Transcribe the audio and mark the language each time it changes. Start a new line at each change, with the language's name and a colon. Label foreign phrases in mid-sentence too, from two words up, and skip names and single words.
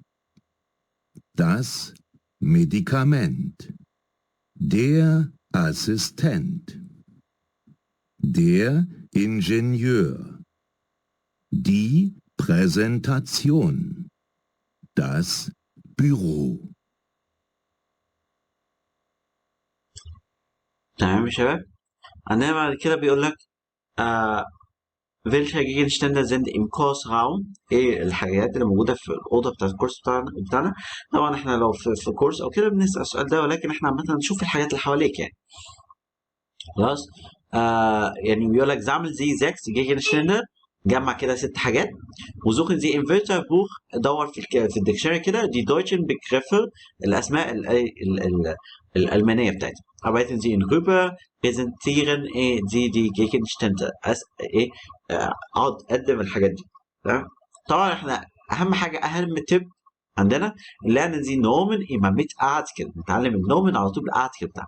German: Das Medikament. Der Assistent. Der Ingenieur. Die Präsentation. Das Büro.
Arabic: تمام يا شباب. عندنا بعد كده بيقول لك
German: welche Gegenstände sind im Kursraum؟
Arabic: ايه الحاجات اللي موجوده في الاوضه بتاعت الكورس بتاعنا. طبعا احنا لو في كورس او كده بنسال السؤال ده، ولكن احنا عامه نشوف الحاجات اللي حواليك يعني. خلاص. يعني بيقول لك زعمل زي 6 Gegenstände، جمع كده 6 حاجات.
German: وsuchen Sie im Wörterbuch،
Arabic: دور في الديكشنري كده
German: die deutschen Begriffe،
Arabic: الاسماء الالمانيه بتاعتها.
German: arbeiten Sie in Gruppe، präsentieren Sie die Gegenstände.
Arabic: اقعد قدم الحاجات دي. تمام. طبعا احنا اهم تip عندنا
German: lernen Sie Nomen immer mit Artikel،
Arabic: نتعلم النومن على طول بالارتكل بتاعها.